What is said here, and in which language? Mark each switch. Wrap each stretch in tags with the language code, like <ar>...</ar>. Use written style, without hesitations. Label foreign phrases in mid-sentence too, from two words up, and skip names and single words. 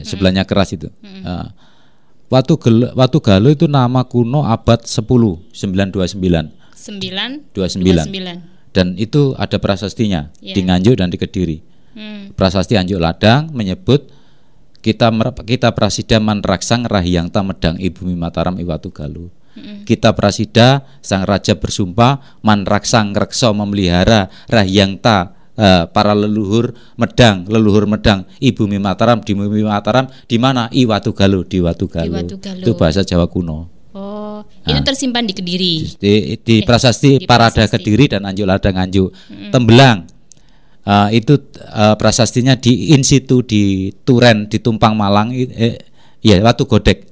<id>Sebelahnya keras itu. Watu Galuh itu nama kuno abad 10 929. 929. Dan itu ada prasastinya di Nganjuk dan di Kediri. Prasasti Anjuk Ladang menyebut</id> <kaw>kita prasida manraksang rahyangta medang ibu Mataram iwatu Galuh. Kita prasida</kaw> <id>sang raja bersumpah manraksang rekso memelihara rahyangta para leluhur medang ibu Mataram di bumi Mataram di mana Iwatu Galuh di Watu Galuh. Itu bahasa Jawa kuno. Itu tersimpan di Kediri. Di prasasti Parada Kediri dan Anjuk Ladang Nganjuk. Tembelang itu prasastinya di</id> <la>in situ</la> <id>di Turen di Tumpang Malang Watu Godek.</id>